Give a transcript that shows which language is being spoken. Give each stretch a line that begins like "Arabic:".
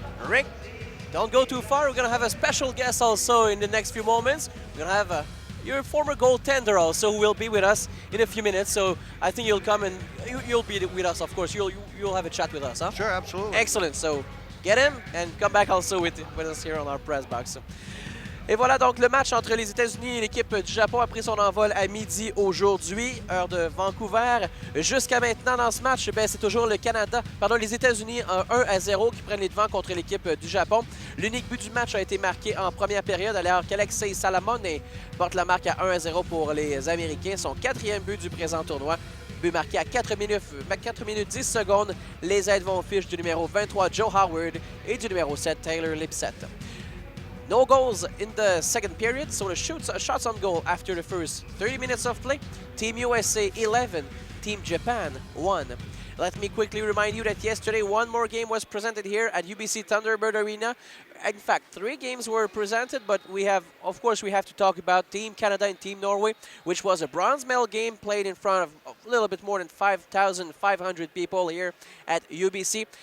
English: Rick, don't go too far. We're going to have a special guest also in the next few moments. We're going to have your former goaltender also who will be with us in a few minutes. So I think you'll come and you'll be with us, of course. You'll have a chat with us, huh? Sure, absolutely. Excellent. So get him and come back also with us here on our press box.
French: Et voilà donc le match entre les États-Unis et l'équipe du Japon a pris son envol à midi aujourd'hui, heure de Vancouver. Jusqu'à maintenant dans ce match, c'est toujours les États-Unis en 1-0 qui prennent les devants contre l'équipe du Japon. L'unique but du match a été marqué en première période alors qu'Alexei Salamone porte la marque à 1-0 pour les Américains. Son 4e but du présent tournoi. But marqué à 4 minutes 10 secondes. Les aides vont aux fiches du numéro 23 Joe Howard et du numéro 7 Taylor Lipset.
English: No goals in the second period, so the shots on goal after the first 30 minutes of play. Team USA 11, Team Japan 1. Let me quickly remind you that yesterday one more game was presented here at UBC Thunderbird Arena. In fact, 3 games were presented, but of course, we have to talk about Team Canada and Team Norway, which was a bronze medal game played in front of a little bit more than 5,500 people here at UBC.